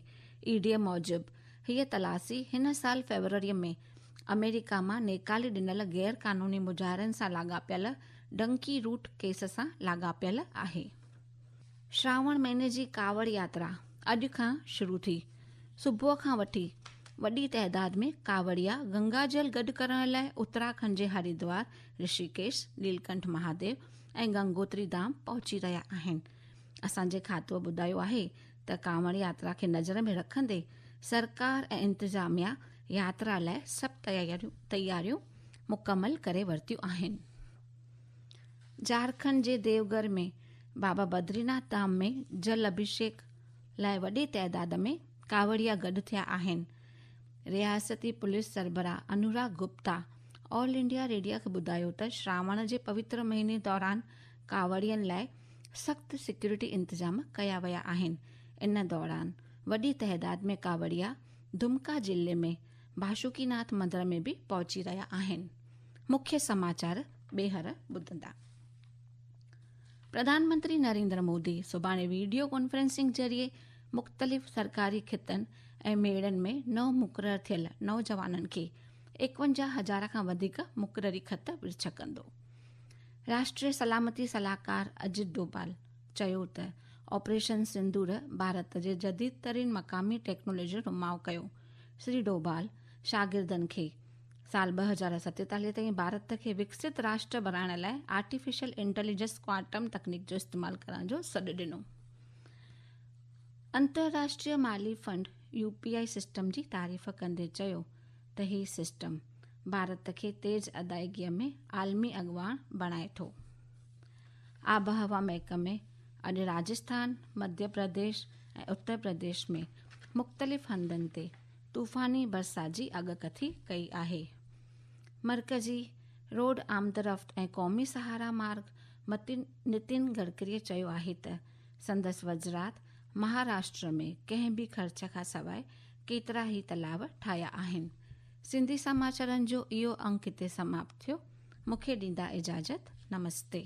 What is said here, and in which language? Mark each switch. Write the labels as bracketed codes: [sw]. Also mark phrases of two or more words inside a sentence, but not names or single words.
[sd] ईडीअ मूजिबि हीअ तलाशी हिन साल फेबरवरी में अमेरिका मां नेकाले ॾिनल गैर कानूनी मुजाहिरनि सां लाॻापियल डंकी रूट केस सां लाॻापियल आहे। श्रावण महीने जी कावड़ यात्रा अॼु खां शुरू थी। सुबुह खां वठी वॾी तइदाद में कावड़िया गंगाजल गॾु करण लाइ उत्तराखंड जे हरिद्वार, ऋषिकेश, नीलकंठ महादेव ऐं गंगोत्री धाम पहुची रहिया आहिनि। असांजे खातो ॿुधायो आहे त कांवड़ यात्रा खे नज़र में रखंदे सरकार ऐं इंतिज़ामिया यात्रा लाइ सभु तयारियूं मुकमल करे वरितियूं आहिनि। झारखंड जे देवघर में बाबा बद्रीनाथ धाम में जल अभिषेक लाइ वॾी तइदाद में कावड़िया गॾु थिया आहिनि। रियासती पुलिस सरबराह अनुराग गुप्ता ऑल इंडिया रेडियो खे ॿुधायो त श्रावण जे पवित्र महीने दौरान कावड़ियनि लाइ सख़्त सिक्योरिटी इंतजाम कया विया आहिनि। इन दौरान वॾी तइदाद में कावड़िया दुमका जिले में बासुकीनाथ मंदर में बि पहुची रहिया आहिनि। मुख्य समाचार ॿेहर ॿुधंदा। प्रधानमंत्री नरेंद्र मोदी सुभाणे [en] video conferencing [sd] ज़रिए मुख़्तलिफ़ सरकारी खितनि ऐं मेड़नि में नओं मुक़ररु थियल नौजवाननि खे 51,000 खां वधीक मुक़ररी ख़त विरछ कंदो। राष्ट्रीय सलामती सलाहकार अजित डोभाल चयो त ऑपरेशन सिंदूर भारत जे जदीद तरीन मक़ामी टेक्नोलॉजी जो नुमाउ कयो। श्री डोभाल शागिर्दनि खे साल 2047 ताईं भारत खे विकसित राष्ट्र बणाइण लाइ [en] artificial intelligence quantum [sd] तकनीक जो इस्तेमालु करण जो सॾु ॾिनो। अंतर्राष्ट्रीय माली फंड UPI सिस्टम जी तारीफ़ कंदे चयो त हीउ सिस्टम भारत खे तेज़ अदायगीअ में आलमी अॻुवान बणाए थो। आबहवा महकमे अॼु राजस्थान, मध्य प्रदेश ऐं उत्तर प्रदेश में मुख़्तलिफ़ हंधनि ते तूफ़ानी बरसात जी आगकथी कई आहे। मरकज़ी रोड आमदरफ़्त ऐं क़ौमी सहारा मार्ग नितिन गडकरीअ चयो आहे त संदसि वज़रात महाराष्ट्र में कंहिं बि ख़र्च खां सवाइ केतिरा ई तलाव ठाहिया आहिनि। सिंधी समाचारनि जो इहो अंक हिते समाप्त थियो। मूंखे ॾींदा इजाज़त। नमस्ते।